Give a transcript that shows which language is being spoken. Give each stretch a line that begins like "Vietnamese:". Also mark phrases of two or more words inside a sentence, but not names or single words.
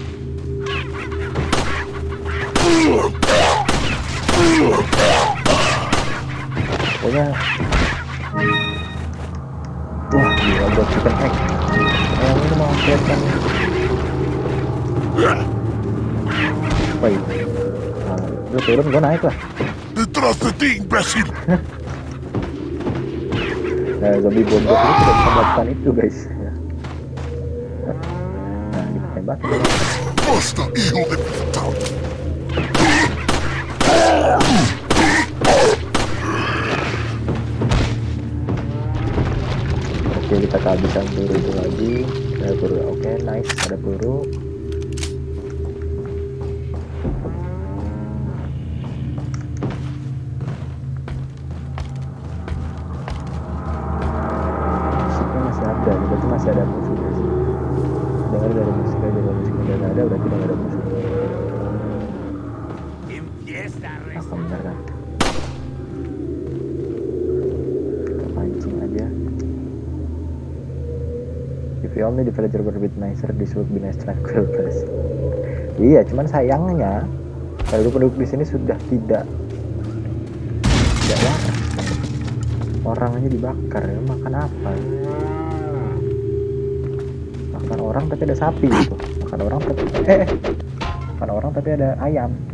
Indonesian: Pokoknya, wah, gila, bro,
English: chicken egg.
Indonesian: Ayam ini mau kelihatan. Woi, lu turun, gua naik lah.
Spanish: Detrás de ti, imbécil.
Indonesian: Nah, zombie bodoh ini tidak bisa melakukan itu, guys. Nah, ditembak.
Spanish: Basta, hijo de puta.
Indonesian: Oke, kita kehabisan peluru itu lagi. Ada peluru, oke, nice, ada peluru. Musiknya masih ada, berarti masih ada musuh, guys. Dengar dari musiknya udah nggak ada, berarti udah nggak ada musuh. Nah, benar kan? Kita pancing aja.
English: If you only the villager were a bit nicer, this would be nice tranquil place.
Indonesian: Iya, cuman sayangnya penduduk di sini sudah tidak waras. Orangnya dibakar, ya makan apa? Makan orang tapi ada sapi gitu. Makan orang tapi makan orang tapi ada ayam.